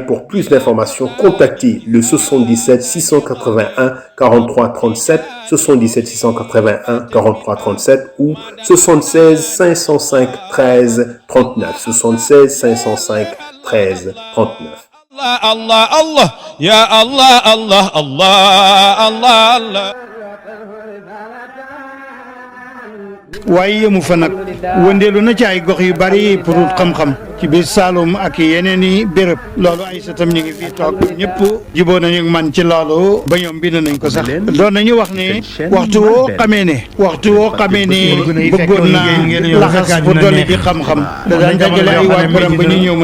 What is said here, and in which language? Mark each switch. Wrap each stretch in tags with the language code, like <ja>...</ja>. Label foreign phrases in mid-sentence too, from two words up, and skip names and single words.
<fr>Pour plus d'informations, contactez le 77 681 43 37, 77 681 43 37 ou 76 505 13 39, 76 505 13 39.</fr> <ar>الله، الله، الله. يا الله، الله، الله، الله، الله.</ar> <wo>waaye yëmu fa nag wëndeelu na ci ay gox yu bari pour xam-xam ci biir Saloum ak yeneen i béréb loolu ay satam ñu ngi fii toog ñëpp jiboo nañu man ci loolu ba ñoom bind nañ ko sax doon nañu wax ne waxtu woo xamee ne bëggoon naa laxas pour dolli di xam-xam da daan dajale ay waa këram ba ñu ñëw mën a</wo>